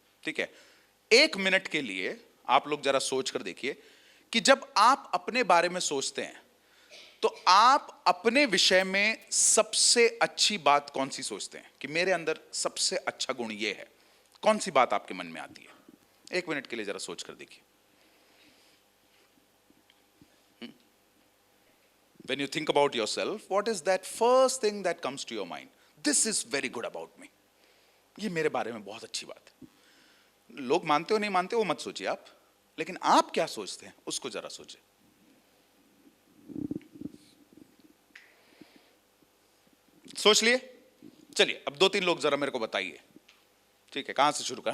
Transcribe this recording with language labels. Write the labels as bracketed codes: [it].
[hi] ठीक है, 1 मिनट के लिए आप लोग जरा सोच कर देखिए कि जब आप अपने बारे में सोचते हैं तो आप अपने विषय में सबसे अच्छी बात कौन सी सोचते हैं कि मेरे अंदर सबसे अच्छा गुण ये है? कौन सी बात आपके मन में आती है? 1 मिनट के लिए जरा सोच कर देखिए। [en] When you think about yourself, what is that first thing that comes to your mind? This is very good about me. [hi] ये मेरे बारे में बहुत अच्छी बात है। लोग मानते हो नहीं मानते वो मत सोचिए आप, लेकिन आप क्या सोचते हैं उसको जरा सोचिए। सोच लिए? चलिए अब 2-3 लोग जरा मेरे को बताइए। ठीक है, कहां से शुरू करें?